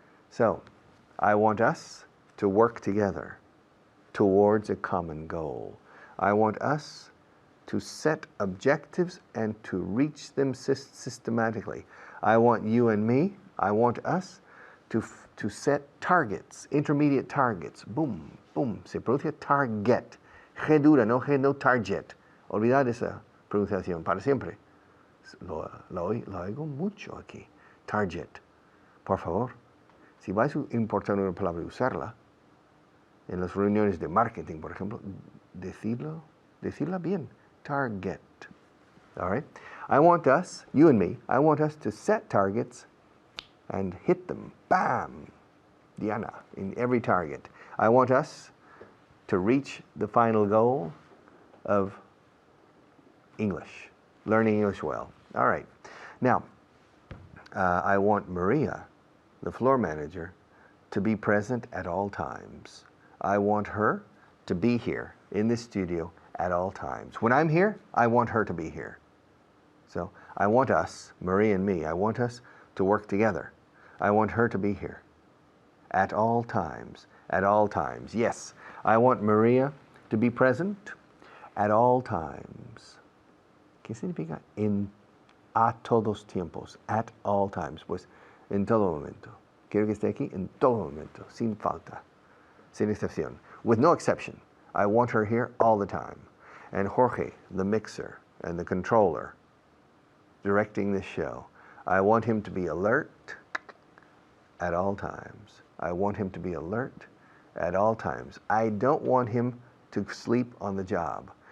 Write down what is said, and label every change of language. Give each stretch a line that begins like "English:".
English: So, I want us to work together towards a common goal. I want us to set objectives and to reach them systematically. I want you and me, I want us to set targets, intermediate targets.
Spanish: Boom, boom, se pronuncia target. G dura, no G, no target. Olvidad esa pronunciación para siempre. Lo oigo mucho aquí. Target. Por favor, si vais a importar una palabra y usarla, en las reuniones de marketing, por ejemplo, decirla bien.
English: Target. All right? I want us, you and me, I want us to set targets and hit them. Bam! Diana, in every target. I want us to reach the final goal of English, learning English well. All right. Now, I want Maria, the floor manager, to be present at all times. I want her to be here in this studio at all times. When I'm here, I want her to be here. So I want us, Maria and me, I want us to work together. I want her to be here at all times. At all times. Yes, I want Maria to be present at all times.
Spanish: ¿Qué significa a todos tiempos?
English: At all times.
Spanish: Pues en todo momento. Quiero que esté aquí en todo momento, sin falta, sin excepción,
English: with no exception. I want her here all the time. And Jorge, the mixer and the controller, directing this show. I want him to be alert at all times. I want him to be alert at all times. I don't want him to sleep on the job.